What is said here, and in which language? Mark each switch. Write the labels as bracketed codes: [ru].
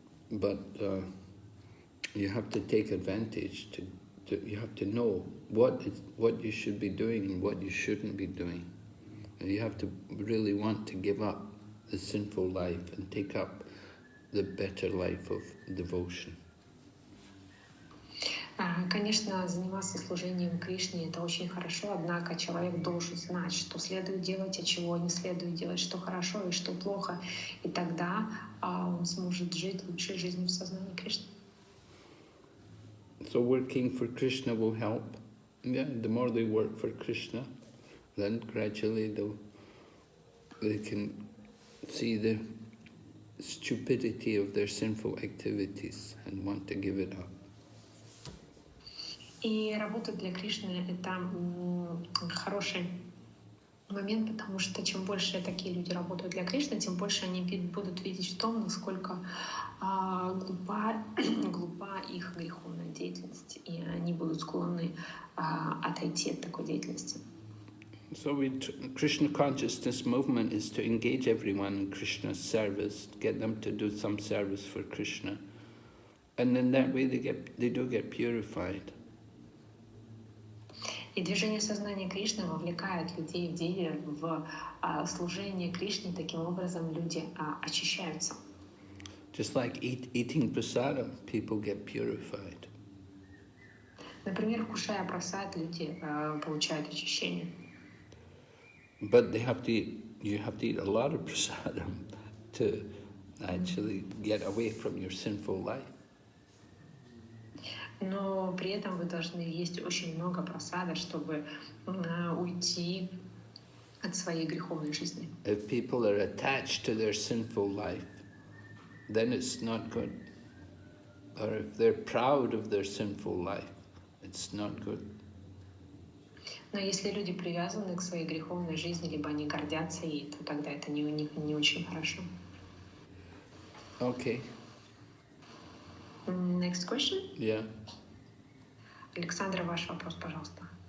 [en] But you have to take advantage. You have to know what you should be doing and what you shouldn't be doing. And you have to really want to give up the sinful life and take up the better life of devotion. [ru] Конечно, заниматься служением Кришне — это очень хорошо, однако человек должен знать, что следует делать, а чего не следует делать, что хорошо и что плохо, и тогда он сможет жить лучшей жизнью в сознании Кришны. [en] So working for Krishna will help. Yeah, the more they work for Krishna, then gradually they can see the stupidity of their sinful activities and want to give it up. [ru] И работать для Кришны — это хороший момент, потому что чем больше такие люди работают для Кришны, тем больше они будут видеть в том, насколько глупа их греховная деятельность, и они будут склонны отойти от такой деятельности. [en] So Krishna consciousness movement is to engage everyone in Krishna's service, get them to do some service for Krishna, and in that way they do get purified. [ru] И движение сознания Кришны вовлекает людей в служение Кришне. Таким образом, люди очищаются. [en] Just like eating prasadam, people get purified. [ru] Например, вкушая прасад, люди получают очищение. [en] But you have to eat a lot of prasadam to actually get away from your sinful life. [ru] Но при этом вы должны есть очень много прасада, чтобы уйти от своей греховной жизни. [en] If people are attached to their sinful life, then it's not good. Or if they're proud of their sinful life, it's not good. [ru] Но если люди привязаны к своей греховной жизни, либо они гордятся ей, то тогда это не очень хорошо. [en] Okay. Next question. Yeah. [ru] Александра, ваш вопрос, пожалуйста.